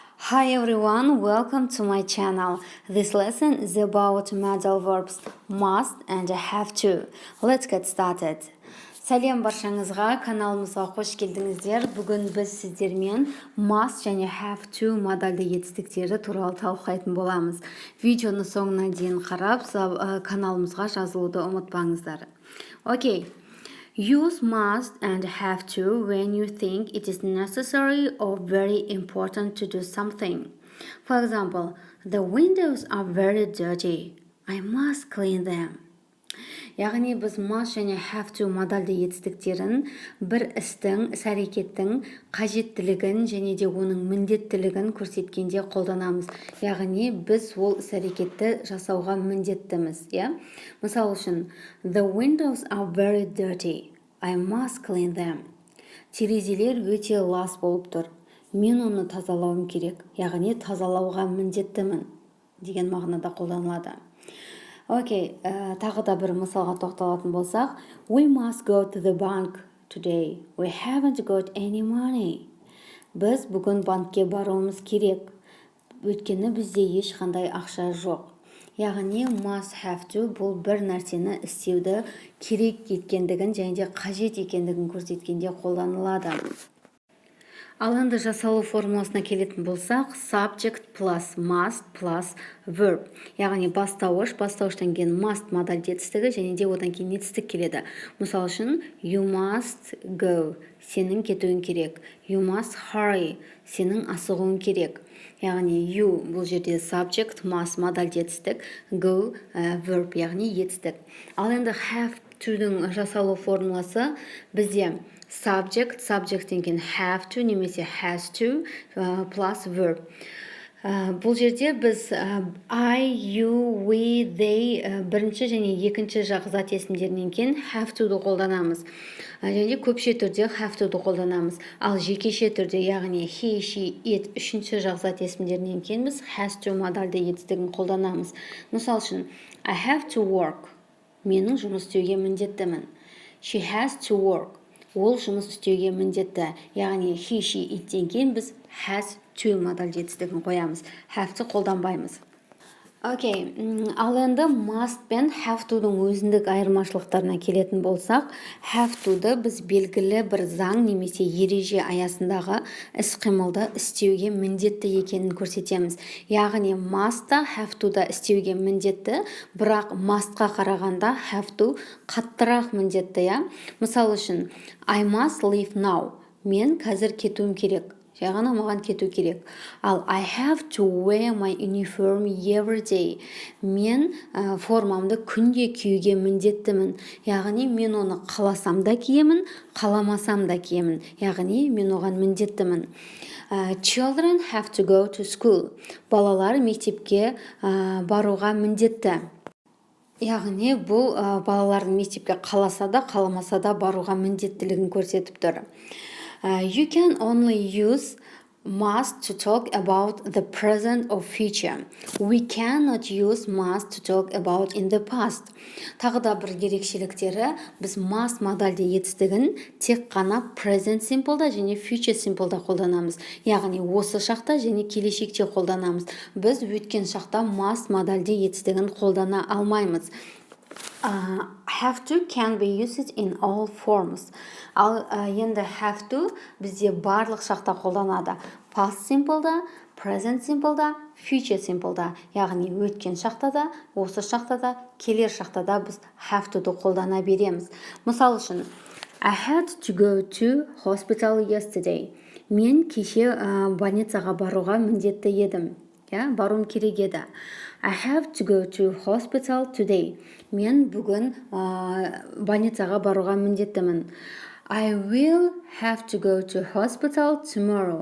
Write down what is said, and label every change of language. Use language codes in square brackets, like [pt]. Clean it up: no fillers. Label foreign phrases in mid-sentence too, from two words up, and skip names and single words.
[en] Hi everyone, welcome to my channel. This lesson is about modal verbs must and have to. Let's get started. [kk] Сәлем баршаңызға, каналымызға қош келдіңіздер. Бүгін біз сіздермен must және [en] have to [kk] модальді етістіктері туралы талқылайтын боламыз. Видеоны соңына дейін қарап, каналымызға жазылуды ұмытпаңыздар. [en] Okay. Use must and have to when you think it is necessary or very important to do something. For example, the windows are very dirty. I must clean them. [kk] Яғни біз must және [en] have to [kk] модальді етістіктерін бір істің, іс-әрекеттің қажеттілігін және де оның міндеттілігін көрсеткенде қолданамыз. Яғни біз ол іс-әрекетті жасауға міндеттіміз. Мысал үшін, [en] the windows are very dirty. I must clean them. [kk] Терезелер өте лас болып тұр. Мен оны тазалауым керек. Яғни тазалауға міндеттімін деген мағынада қолданылады. Окей, тағы да бір мысалға тоқталатын болсақ, [en] we must go to the bank today. We haven't got any money. [kk] Біз бүгін банкке баруымыз керек. Өйткені бізде ешқандай ақша жоқ. Яғни [en] must have to [kk] бұл бір нәрсені істеуді керек еткендігін және де қажет екендігін көрсеткенде қолданылады. Ал енді жасалу формуласына келетін болсақ, [en] subject plus must plus verb. [kk] Яғни бастауыштан кейін must модаль етістігі және де одан кейін етістік келеді. Мысал үшін, [en] you must go, [kk] сенің кетуің керек. [en] You must hurry, [kk] сенің асығуың керек. Яғни you бұл жерде subject, must модаль етістік, [en] go verb, [kk] яғни етістік. Ал енді [en] have to-дің [kk] жасалу формуласы бізде subjecттен кейін [en] have to [kk] немесе [en] has to plus verb. [kk] Бұл жерде біз [en] I, you, we, they [kk] бірінші және екінші жақ зат есімдерінен кейін [en] have to-ды [kk] қолданамыз. Және көпше түрде [en] have to-ды [kk] қолданамыз. Ал жекеше түрде, яғни [en] he, she, it [kk] үшінші жақ зат есімдерінен кейін біз [en] has to [kk] модальді етістігін қолданамыз. Мысал үшін, [en] I have to work. [kk] Менің жұмыс істеуге міндеттімін. [en] She has to work. [kk] Ол жұмыс істеуге міндетті. Яғни [en] he, she, ittен [kk] кейін біз [en] has to [kk] модаль жетістігін қоямыз. [en] Have to [kk] қолданбаймыз. Окей, ал енді must пен [en] have to-дің [kk] өзіндік айырмашылықтарына келетін болсақ, [en] have to-ды [kk] біз белгілі бір заң немесе ереже аясындағы іс-қимылды істеуге міндетті екенін көрсетеміз. Яғни must-та [en] have to-да [kk] істеуге міндетті, бірақ must-қа қарағанда [en] have to [kk] қаттырақ міндетті. Мысал үшін, [en] I must leave now. [kk] Мен қазір кетуім керек. Яғни маған кету керек. [en] Ал I have to wear my uniform every day. [kk] Мен формамды күнде киюге міндеттімін. Яғни мен оны қаласам да киемін, қаламасам да киемін. Яғни мен оған міндеттімін. [en] Children have to go to school. [kk] Балалар мектепке баруға міндетті. Яғни бұл балалардың мектепке қаласа да, қаламаса да баруға міндеттілігін көрсетіп тұр. [en] You can only use must to talk about the present or future. We cannot use must to talk about in the past. [kk] Тағы да бір ерекшеліктері, біз must модальді етістігін тек қана [en] present simpleда [kk] және [en] future simpleда [kk] қолданамыз. Яғни осы шақта және келешекте қолданамыз. Біз өткен шақта must модальді етістігін қолдана алмаймыз. [en] Have to can be used in all forms. [kk] Ал енді [en] have to [kk] бізде барлық шақта қолданады. [en] Past simpleда, present simpleда, future simpleда. [kk] Яғни өткен шақта да, осы шақта да, келер шақта да біз [en] have to-ды [kk] қолдана береміз. Мысал үшін, [en] I had to go to hospital yesterday. [kk] Мен кеше больницаға баруға міндетті едім. Баруым керек еді. [en] I have to go to hospital today. [kk] Мен бүгін больницаға баруға міндеттімін. [en] I will have to go to hospital tomorrow.